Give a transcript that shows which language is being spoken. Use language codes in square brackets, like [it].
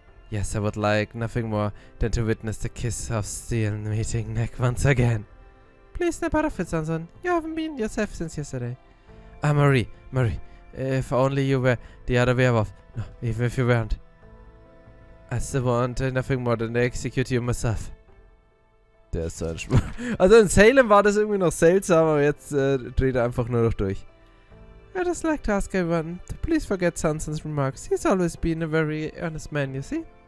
[en] Yes, I would like nothing more than to witness the kiss of steel meeting neck once again. Please snap out of it, Sanson. You haven't been yourself since yesterday. Ah, Marie, if only you were the other werewolf. No, even if you weren't. I still want nothing more than to execute you myself. [de] Der ist so ein Schmuck. Also in Salem war das irgendwie noch seltsam, aber jetzt dreht er einfach nur noch durch. [en] I just like to ask everyone to please forget Sanson's remarks. He's always been a very earnest man, you see.